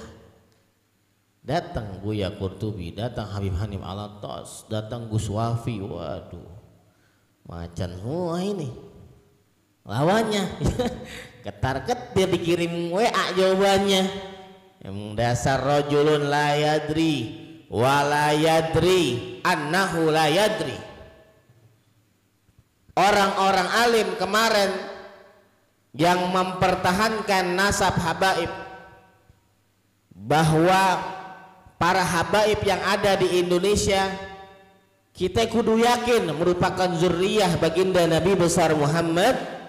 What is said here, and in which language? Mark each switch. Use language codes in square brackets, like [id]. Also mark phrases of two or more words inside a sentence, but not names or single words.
[id] Datang Buya Qurtubi, datang Habib Hanif Alatas, datang Gus Wafi, waduh, macan semua ini lawannya. Ketar-ketir dikirim WA jawabannya, yang dasar [ar] رجل لا يدري ولا يدري أنه لا يدري. [id] Orang-orang alim kemarin yang mempertahankan nasab habaib, bahwa para habaib yang ada di Indonesia kita kudu yakin merupakan zuriyah baginda Nabi besar Muhammad.